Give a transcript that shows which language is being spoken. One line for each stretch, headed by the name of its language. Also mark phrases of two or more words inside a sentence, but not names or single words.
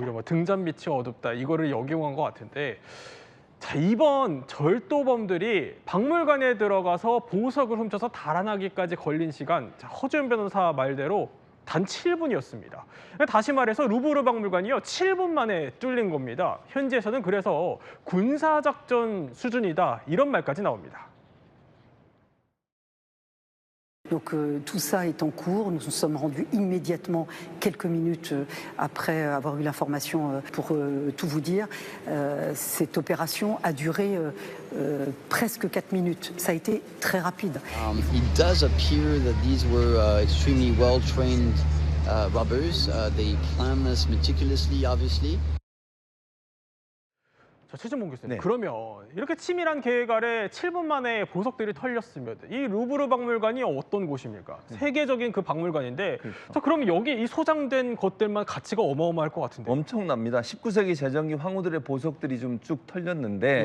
Korean: 오히려 뭐 등잔빛이 어둡다 이거를 역이용한 것 같은데 자 이번 절도범들이 박물관에 들어가서 보석을 훔쳐서 달아나기까지 걸린 시간 자, 허주연 변호사 말대로 단 7분이었습니다. 다시 말해서 루브르 박물관이요 7분 만에 뚫린 겁니다. 현지에서는 그래서 군사작전 수준이다 이런 말까지 나옵니다.
French: Donc tout ça est en cours. Nous nous sommes rendus immédiatement, quelques minutes après avoir eu l'information, pour tout vous dire. Cette opération a duré presque 4 minutes. Ça a été très rapide.
English: It does appear that these were extremely well-trained robbers. They planned this meticulously, obviously.
Korean: 자, 최진봉 교수님. 네. 그러면 이렇게 치밀한 계획 아래 7분 만에 보석들이 털렸으면 이 루브르 박물관이 어떤 곳입니까? 세계적인 그 박물관인데 그렇죠. 자, 그럼 여기 이 소장된 것들만 가치가 어마어마할 것 같은데. 엄청납니다. 19세기 제정기 황후들의 보석들이 좀 쭉 털렸는데